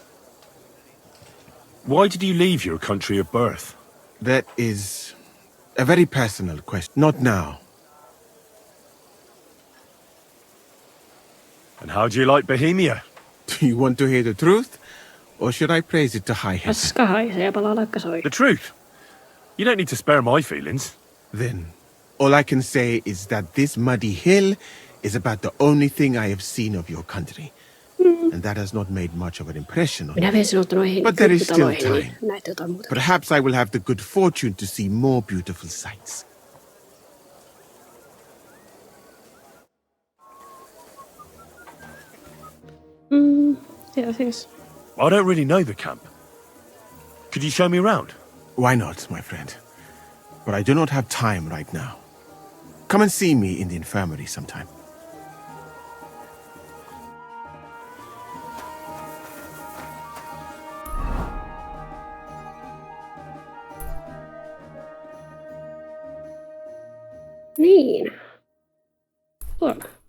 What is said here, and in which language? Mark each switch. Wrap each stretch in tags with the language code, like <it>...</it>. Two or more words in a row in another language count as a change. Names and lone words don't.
<en>Why did you leave your country of birth? That is a very personal question. Not now. And how do you like Bohemia? Do you want to hear the truth? Or should I praise it to high heaven?</en> <fi>Paska haisee ja palaa laikka soi.</fi> <en>The truth. You don't need to spare my feelings. Then, all I can say is that this muddy hill is about the only thing I have seen of your country. And that has not made much of an impression on me. But there is still time. Perhaps I will have the good fortune to see more beautiful sights.</en> <fi>Yeah, siis.</fi> <en>I don't really know the camp. Could you show me around? Why not, my friend? But I do not have time right now. Come and see me in the infirmary sometime.</en> <fi>Niin. Tuolla.</fi>